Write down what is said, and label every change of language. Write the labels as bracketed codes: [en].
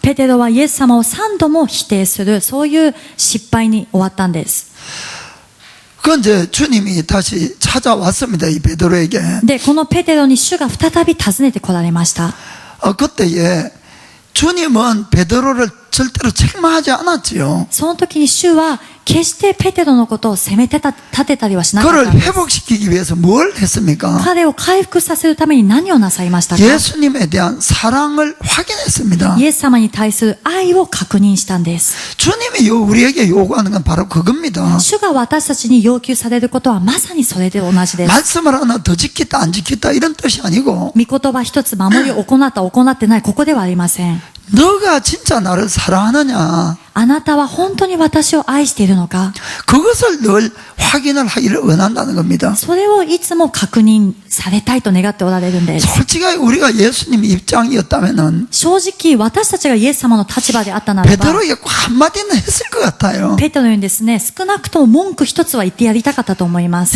[ja] ペテロはイエス様を3度も否定する、そういう失敗に終わったんです。 [ko] 그 이제 주님이 다시 찾아왔습니다. 이 베드로에게. [ja] で、このペテロに主が再び訪ねてこられました。 [ko] 그때에 주님은 베드로를 절대로 책망하지 않았지요. [ja] その時に主は決してペテロのことを責め立てたりはしなかっ [ko] 그를 [ja] たんです。 [ko] 회복시키기 위해서 뭘 했습니까? [ja] 彼を回復させるために何をなさいましたか？ [ko] 예수님에 대한 사랑을 확인했습니다. [ja] イエス様に対する愛を確認したんです。 [ko] 주님이 우리에게 요구하는 건 바로 그겁니다. [ja] 主が私たちに要求されることはまさにそれで同じです。 [ko] 말씀을 하나 더 지켰다 안 지켰다 이런 뜻이 아니고 [ja] 御言葉一つ守りを行った行ってない、ここではありません。 [ko] 너가 진짜 나를 사랑하느냐 [ja] あなたは本当に私を愛しているのか、 [ko] 그것을 늘 확인을 하기를 원한다는 겁니다. [ja] それをいつも確認されたいと願っておられるんです。 [ko] 솔직하게 우리가 예수님 입장이었다면은 [ja] 正直私たちがイエス様の立場であったならば、 [ko] 베드로에게 꼭 한마디는 했을 것 같아요. [ja] ペテロにですね、少なくとも文句一つは言ってやりたかったと思います。